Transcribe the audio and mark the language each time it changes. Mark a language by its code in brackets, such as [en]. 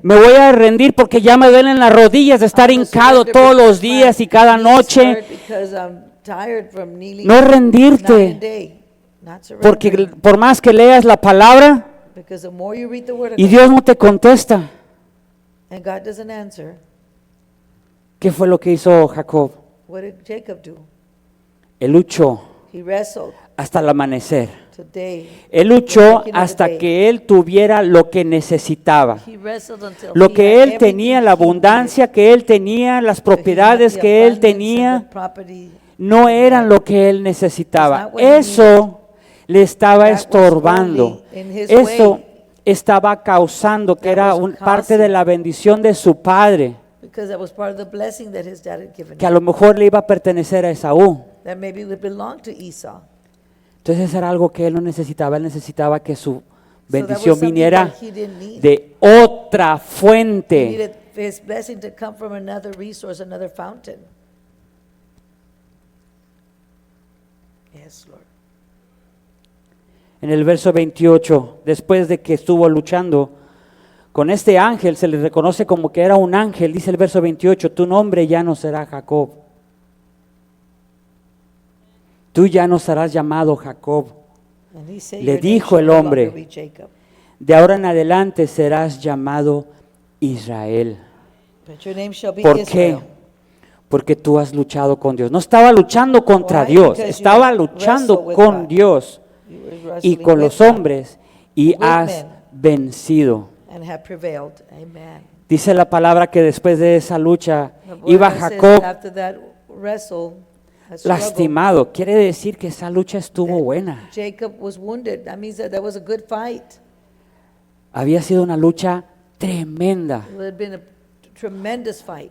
[es] Me voy a rendir porque ya me duelen las rodillas de estar [en] I'm gonna [es] hincado [en] surrender [es] todos los [en] because my [es] días y cada [en] knees [es] noche. [en] hurt because I'm tired from kneeling [es] No [en] night [es] rendirte, [en] and day. Not [es] porque [en] surrendering. [es] por más que leas la palabra [en] Because the more you read the word of [es] y [en] God [es] Dios no te contesta, [en] and God doesn't answer, [es] ¿qué fue lo que hizo Jacob? [en] what did Jacob do? [es] Él luchó [en] He wrestled [es] hasta el amanecer. [en] today. [es] Él luchó hasta que él tuviera lo que necesitaba. [en] He wrestled until [es] Lo [en] he [es] que [en] had [es] él tenía, [en] everything [es] la [en] he needed. [es] abundancia que él tenía, las [en] So he had [es] propiedades [en] the [es] que él [en] abundance and [es] tenía, [en] the property [es] no [en] he [es] eran [en] had. [es] lo que él necesitaba. [en] It's not what he [es] Eso le estaba [en] That was [es] estorbando. [en] only in his [es] Eso [en] way. [es] estaba causando que [en] That [es] era [en] was [es] parte de [en] causing. [es] la bendición de su padre, [en] Because that was part of the blessing that his dad had given [es] que a [en] him. [es] lo mejor le iba a pertenecer a Esaú. [en] That maybe would belong to Esau. [es] Entonces era algo que él no necesitaba, él necesitaba que su [en] So that was [es] bendición [en] something [es] viniera [en] that he didn't need. [es] de otra [en] He [es] fuente. [en] needed his blessing to come from another resource, another fountain. Yes, Lord. [es] En el verso 28, después de que estuvo luchando con este ángel, se le reconoce como que era un ángel, dice el verso 28, tu nombre ya no será Jacob. Tú ya no serás llamado Jacob. [en] And he said, [es] Le [en] "Your name [es] dijo [en] shall [es] el [en] no [es] hombre, [en] longer be Jacob, [es] De ahora en adelante serás llamado Israel. [en] but your name shall be [es] ¿Por qué? [en] Israel." [es] Porque tú has luchado con Dios. No estaba luchando contra [en] Why? [es] Dios, [en] Because [es] estaba [en] you [es] luchando [en] wrestle with [es] con [en] God. [es] Dios [en] You were [es] y [en] wrestling [es] con [en] with [es] los [en] God [es] hombres y [en] with [es] has [en] men. [es] vencido. [en] and have prevailed. Amen. [es] Dice la palabra que después de esa lucha [en] The word [es] iba [en] says [es] Jacob [en] after that wrestle, that struggle, [es] lastimado. Quiere decir que esa lucha estuvo [en] that [es] buena. [en] Jacob was wounded. That means that was a good fight. Había sido una lucha tremenda. It would have been a tremendous fight.